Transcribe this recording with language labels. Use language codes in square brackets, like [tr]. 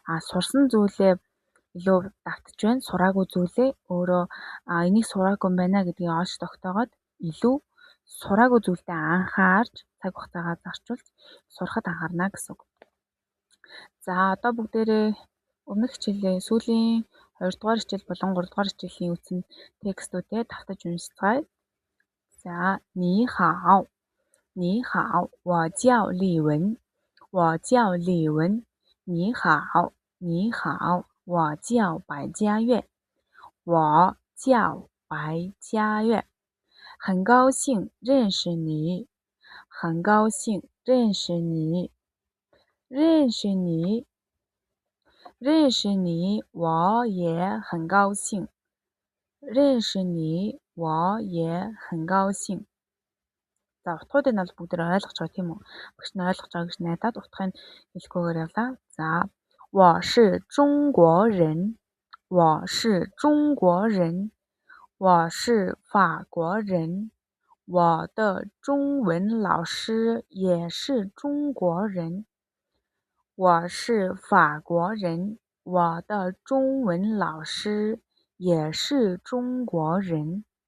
[mn] Сурсан зүйлээ илүү давтж байна, сураагүй зүйлээ өөрөө энийг сураагүй юм байна гэдгийг олж тогтоогоод илүү сураагүй зүйлдээ анхаарч цаг хугацаагаа зарчуулж сурахад анхаарна гэсэн үг. За одоо бүгдээрээ өмнөх хичээлийн сүүлийн 2 дугаар хичээл болон 3 дугаар хичээлийн үтсэн текстүүдээ давтаж уншицгаая. [zh] За, 你好，你好，我叫丽文，我叫丽文。你好，你好，我叫白嘉悦，我叫白嘉悦。很高兴认识你，很高兴认识你，认识你，认识你，我也很高兴。认识你，我也很高兴。 [mn] За утгуудыг нь бол бүгд ойлгож байгаа тийм үү? Багш нь ойлгож байгаа гэж найдаад утгыг нь хэлэхгүйгээр явлаа. [zh] За, 我是中国人，我是中国人，我是法国人，我的中文老师也是中国人，我是法国人，我的中文老师也是中国人。